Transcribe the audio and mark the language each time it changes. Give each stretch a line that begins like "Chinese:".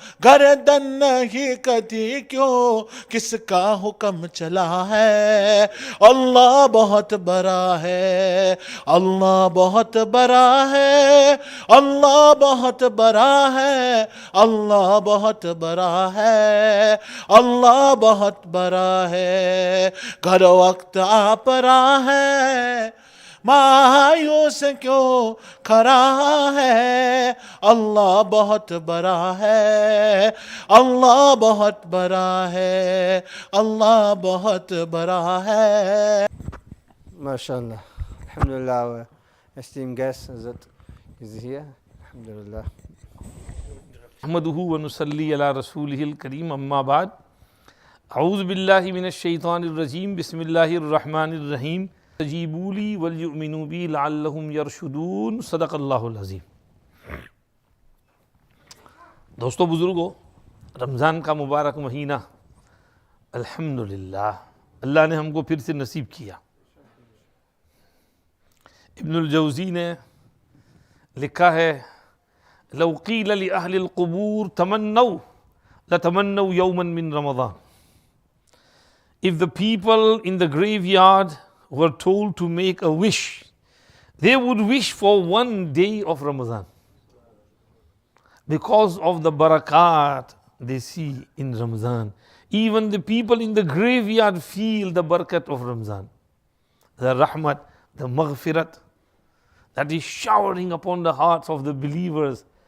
Urdu: گردن نہیں کٹی کیوں، کس کا حکم چلا ہے، اللہ بہت بڑا ہے، اللہ بہت بڑا ہے، اللہ بہت بڑا ہے، اللہ بہت بڑا ہے، اللہ بہت بڑا ہے۔ کر وقت آ پڑا ہے، مایوس کیوں کھڑا ہے، اللہ بہت بڑا ہے، اللہ بہت بڑا ہے، اللہ بہت بڑا ہے۔
Arabic: MashaAllah.
English: Alhamdulillah, our esteemed guest Hazrat is here.
Arabic: Alhamdulillah. نحمده ونصلي على رسوله الكريم اما بعد اعوذ باللہ من الشیطان الرجیم بسم اللہ الرحمن الرحیم استجیبوا لی وليؤمنوا بی لعلهم یرشدون صدق اللہ العظیم۔
Urdu: دوستو بزرگو، رمضان کا مبارک مہینہ الحمدللہ اللہ نے ہم کو پھر سے نصیب کیا۔ ابن الجوزی نے لکھا ہے
Arabic: لو قیل لأہل القبور تمنوا لتمنوا یوما من رمضان.
English: If the people in the graveyard were told to make a wish, they would wish for one day of Ramadan because of the barakat they see in Ramadan. Even the people in the graveyard feel the barakat of Ramadan, the rahmat, the maghfirat that is showering upon the hearts of the believers.